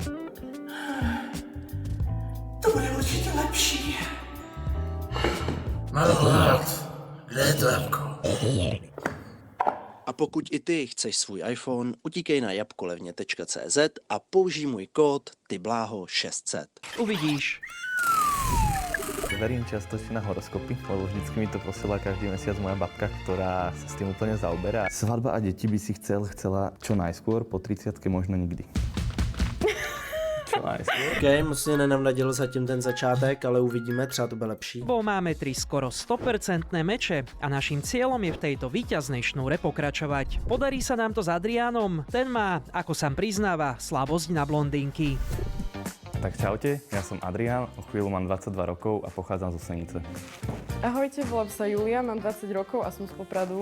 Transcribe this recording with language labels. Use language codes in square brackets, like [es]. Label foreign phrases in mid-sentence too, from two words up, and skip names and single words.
[cs] To bude určitě lepší. Mám hlad. Kde je to jabko? A pokud i ty chceš svůj iPhone, utíkej na jabkolevně.cz a použij můj kód TYBLÁHO600. Uvidíš. [sk] Verím čiastočne na horoskopy, lebo vždycky mi to posiela každý mesiac moja babka, ktorá sa s tým úplne zaoberá. Svadba a deti by si chcela čo najskôr, po 30-ke možno nikdy. Čo najskôr? OK, [cs] moc mě nenavnadil zatím ten začátek, ale uvidíme, třeba to bude lepší. [sk] Bo máme 3 skoro 100% meče a naším cieľom je v tejto víťaznej šnúre pokračovať. Podarí sa nám to s Adriánom, ten má, ako sám priznáva, slabosť na blondínky. Tak čaute, ja som Adrián, o chvíľu mám 22 rokov a pochádzam zo Senice. Ahojte, volám sa Julia, mám 20 rokov a som z Popradu.